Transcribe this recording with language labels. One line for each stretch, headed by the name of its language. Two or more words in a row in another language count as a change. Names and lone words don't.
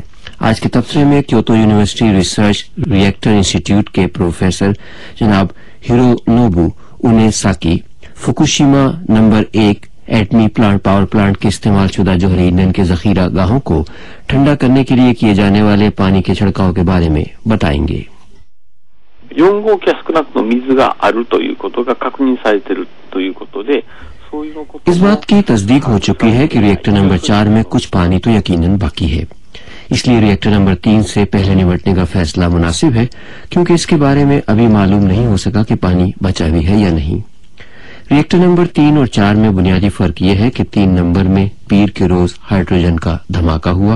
Urdu: آج کے تبصرے میں کیوتو یونیورسٹی ریسرچ ری ایکٹر انسٹیٹیوٹ کے پروفیسر جناب ہیرونوبو اونیساکی فوکوشیما نمبر 1 ایٹمی پاور پلانٹ کے استعمال شدہ جوہری ایندھن کے ذخیرہ گاہوں کو ٹھنڈا کرنے کے لیے کیے جانے والے پانی کے چھڑکاؤ کے بارے میں بتائیں گے.
Japanese: 4 号機は少なくとも水があるということが確認されているということで、
Urdu: اس بات کی تصدیق ہو چکی ہے کہ ری ایکٹر نمبر 4 میں کچھ پانی تو یقیناً باقی ہے، اس لیے ری ایکٹر نمبر 3 سے پہلے نمٹنے کا فیصلہ مناسب ہے، کیونکہ اس کے بارے میں ابھی معلوم نہیں ہو سکا کہ پانی بچا بھی ہے یا نہیں. ری ایکٹر نمبر 3 اور 4 میں بنیادی فرق یہ ہے کہ 3 نمبر میں پیر کے روز ہائیڈروجن کا دھماکہ ہوا.